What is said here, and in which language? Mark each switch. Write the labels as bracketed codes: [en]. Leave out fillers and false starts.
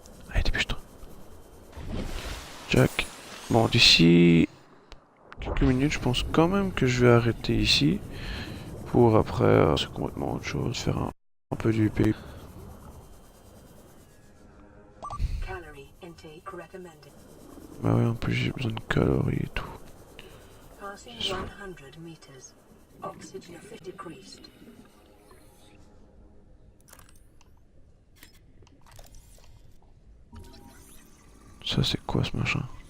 [fr] Allez, dépêche-toi. Jack. Bon, d'ici quelques minutes, je pense quand même que je vais arrêter ici. Pour après, c'est complètement autre chose, faire un peu du pays. [en] Calorie intake recommended. [fr] Bah ouais, en plus j'ai besoin de calories et tout. [en] Passing 100 meters. Oxygen decreased. [fr] Ça c'est quoi ce machin?